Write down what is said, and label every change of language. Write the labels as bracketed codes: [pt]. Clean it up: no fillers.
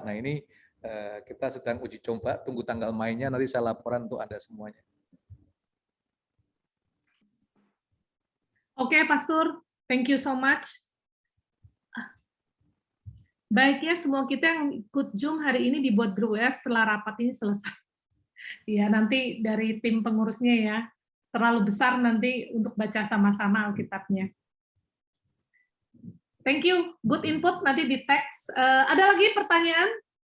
[id] Nah ini kita sedang uji coba, tunggu tanggal mainnya, nanti saya laporan untuk Anda semuanya. [en] Oke, Pastor, thank you so much. [id] Baiknya semua kita yang ikut Zoom hari ini dibuat grup ya setelah rapat ini selesai. Ya, nanti dari tim pengurusnya ya, terlalu besar nanti untuk baca sama-sama Alkitabnya. [en] Thank you, good input [id] nanti di teks. Ada lagi pertanyaan?